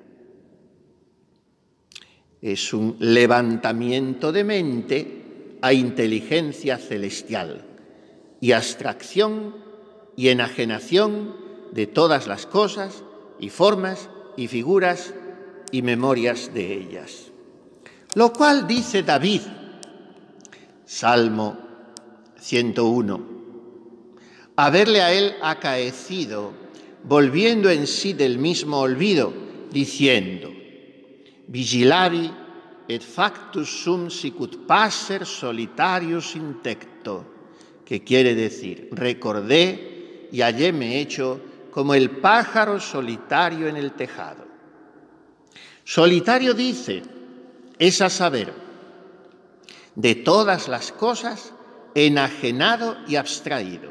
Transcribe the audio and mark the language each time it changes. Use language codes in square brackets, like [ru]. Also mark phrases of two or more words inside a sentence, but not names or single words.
[es] Es un levantamiento de mente a inteligencia celestial y abstracción y enajenación de todas las cosas y formas y figuras y memorias de ellas. Lo cual dice David, Salmo 101, haberle a él acaecido, volviendo en sí del mismo olvido, diciendo: [la] Vigilavi et factus sum sicut passer solitarius intecto, [es] que quiere decir, recordé y halléme hecho como el pájaro solitario en el tejado. Solitario dice, es a saber, de todas las cosas, enajenado y abstraído.